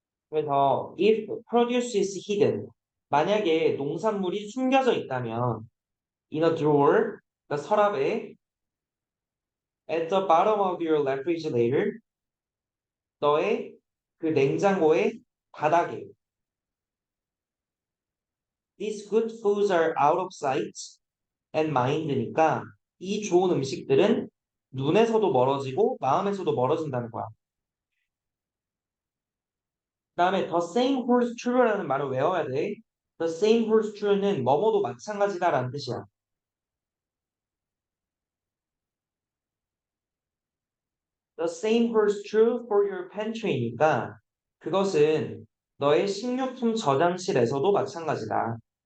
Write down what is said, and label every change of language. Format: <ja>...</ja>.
<ko>그래서</ko> <en>if produce is hidden,</en> <ko>만약에 농산물이 숨겨져 있다면</ko> <en>in a drawer,</en> <ko>그러니까 서랍에</ko> <en>at the bottom of your refrigerator,</en> <ko>너의 그 냉장고의 바닥에</ko> <en>these good foods are out of sight and mind니까</en> <ko>이 좋은 음식들은 눈에서도 멀어지고 마음에서도 멀어진다는 거야. 그다음에</ko> <en>the same holds true</en> <ko>라는 말을 외워야 돼.</ko> <en>The same holds true</en> <ko>는 뭐뭐도 마찬가지다라는 뜻이야.</ko> <en>The same holds true for your pantry니까</en> <ko>그것은 너의 식료품 저장실에서도 마찬가지다.</ko>